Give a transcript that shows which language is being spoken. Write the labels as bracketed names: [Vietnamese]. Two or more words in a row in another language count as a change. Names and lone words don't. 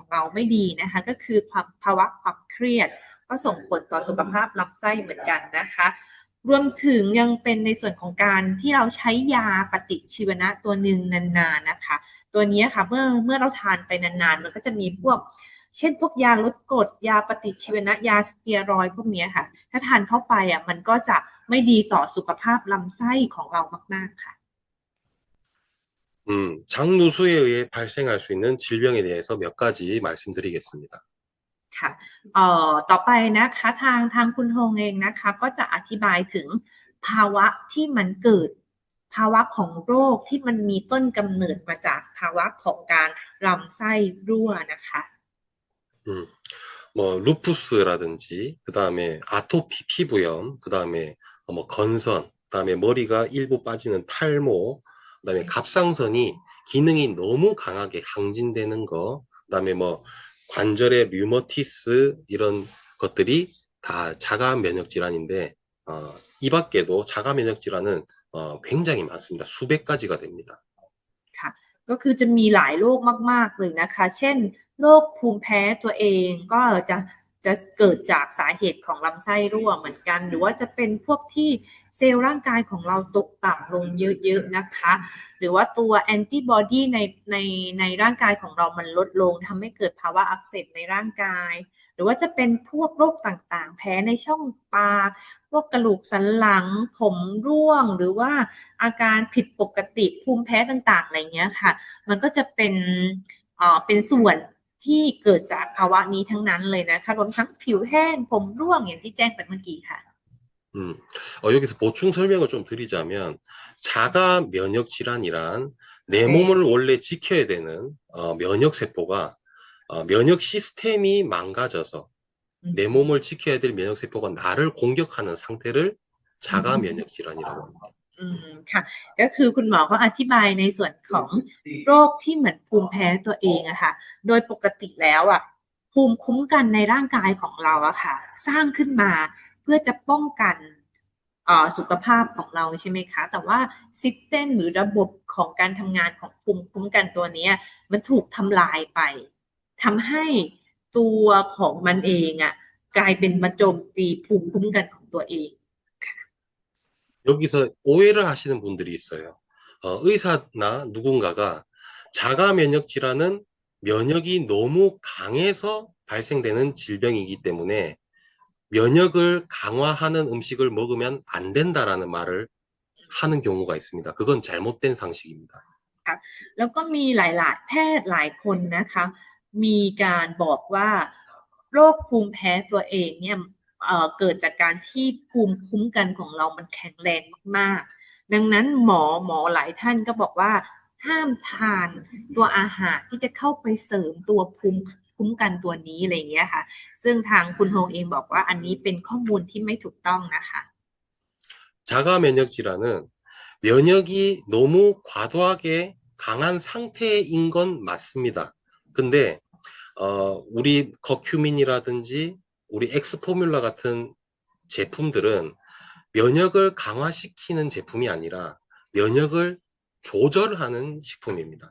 [Thai] เราไม่ดีนะคะก็คือภาวะความเครียดก็ส่งผลต่อสุขภาพลำไส้เหมือนกันนะคะรวมถึงยังเป็นในส่วนของการที่เราใช้ยาปฏิชีวนะตัวหนึ่งนานๆนะคะตัวนี้ค่ะเมื่อเราทานไปนานๆมันก็จะมีพวกเช่นพวกยาลดกรดยาปฏิชีวนะยาสเตียรอยด์พวกนี้ค่ะถ้าทานเข้าไปมันก็จะไม่ดีต่อสุขภาพลำไส้ของเรามากๆค่ะ [Korean] 장누수에 의해 발생할 수 있는 질병에 대해서 몇 가지 말씀드리겠습니다. [Thai] ค่ะต่อไปนะคะทางคุณฮงเองนะคะก็จะอธิบายถึงภาวะที่มันเกิดภาวะของโรคที่มันมีต้นกำเนิดมาจากภาวะของการลำไส้รั่วนะคะ [Korean] 음, 뭐 루푸스라든지 그다음에 아토피 피부염, 그다음에 뭐 건선, 그다음에 머리가 일부 빠지는 탈모, 그다음에 갑상선이 기능이 너무 강하게 항진되는 거, 그다음에 뭐 관절의 류머티스 이런 것들이 다 자가 면역 질환인데 이 밖에도 자가 면역 질환은 굉장히 많습니다. 수백 가지가 됩니다. [Thai] ค่ะก็คือจะมีหลายโรคมากๆเลยนะคะเช่นโรคภูมิแพ้ตัวเองก็จะเกิดจากสาเหตุของลำไส้รั่วเหมือนกันหรือว่าจะเป็น พวกที่เซลล์ร่างกายของเราตกต่ำลงเยอะๆนะคะหรือว่าตัวแอนติบอดีในร่างกายของเรามันลดลงทำให้เกิดภาวะอักเสบในร่างกายหรือว่าจะเป็นพวกโรคต่างๆแพ้ในช่องปากพวกกระดูกสันหลังผมร่วงหรือว่าอาการผิดปกติภูมิแพ้ต่างๆอะไรเงี้ยค่ะมันก็จะเป็นส่วนที่เกิดจากภาวะนี้ทั้งนั้นเลยนะคะรวมทั้งผิวแห้งผมร่วงอย่างที่แจ้งไปเมื่อกี้ค่ะ [Korean] 여기서 보충 설명을 좀 드리자면 자가 면역 질환이란 내 몸을 원래 지켜야 되는 면역 세포가 면역 시스템이 망가져서 내 몸을 지켜야 될 면역 세포가 나를 공격하는 상태를 자가 면역 질환이라고 합니다. [Thai] ค่ะก็คือคุณหมอก็อธิบายในส่วนของโรคที่เหมือนภูมิแพ้ตัวเองอะค่ะโดยปกติแล้วอะภูมิคุ้มกันในร่างกายของเราอะค่ะสร้างขึ้นมาเพื่อจะป้องกันสุขภาพของเราใช่ไหมคะแต่ว่าซิสเต็มหรือระบบของการทำงานของภูมิคุ้มกันตัวนี้มันถูกทำลายไปทำให้ตัวของมันเองอะกลายเป็นมาโจมตีภูมิคุ้มกันของตัวเอง [Korean] 여기서 오해를 하시는 분들이 있어요. 의사나 누군가가 자가 면역 질환은 면역이 너무 강해서 발생되는 질병이기 때문에 면역을 강화하는 음식을 먹으면 안 된다라는 말을 하는 경우가 있습니다. 그건 잘못된 상식입니다. [Thai] แล้วก็มีหลายๆแพทย์หลายคนนะคะมีการบอกว่าโรคภูมิแพ้ตัวเองเนี่ยเกิดจากการที่ภูมิคุ้มกันของเรามันแข็งแรงมากๆดังนั้นหมอหลายท่านก็บอกว่าห้ามทานตัวอาหารที่จะเข้าไปเสริมตัวภูมิคุ้มกันตัวนี้อะไรอย่างเงี้ยค่ะซึ่งทางคุณโฮงเองบอกว่าอันนี้เป็นข้อมูลที่ไม่ถูกต้องนะคะ [Korean] 자가 면역 질환은 면역이 너무 과도하게 강한 상태인 건 맞습니다. 근데 우리 커큐민이라든지 우리 엑스포뮬라 같은 제품들은 면역을 강화시키는 제품이 아니라 면역을 조절하는 식품입니다.